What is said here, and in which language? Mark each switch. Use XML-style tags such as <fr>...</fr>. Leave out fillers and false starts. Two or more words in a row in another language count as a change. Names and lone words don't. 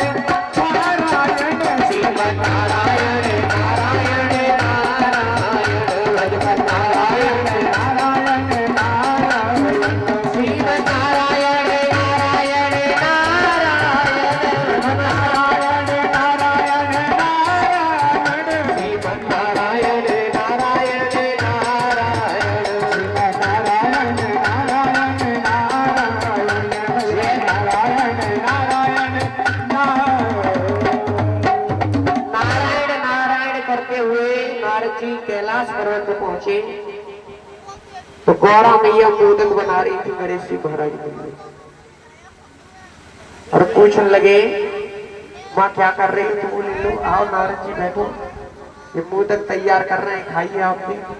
<hi>नारायण श्रीमन नारायण नारायण नारायण भजमन नारायण नारायण नारायण श्रीमन नारायण नारायण नारायण नारायण नारायण नारायण श्रीमन नारायण नारायण नारायण श्रीमन नारायण नारायण नारायण श्री नारायण नारायण नारायण नारायण करते हुए नारद जी कैलाश पर्वत पर पहुंचे तो गौरा मैया मोदक बना रही थी गणेश जी महाराज के लिए और पूछने लगे माँ क्या कर रही है? तो बोले लो आओ नारद जी बैठो, ये मोदक तैयार कर रहे हैं, खाइए आपने।</hi>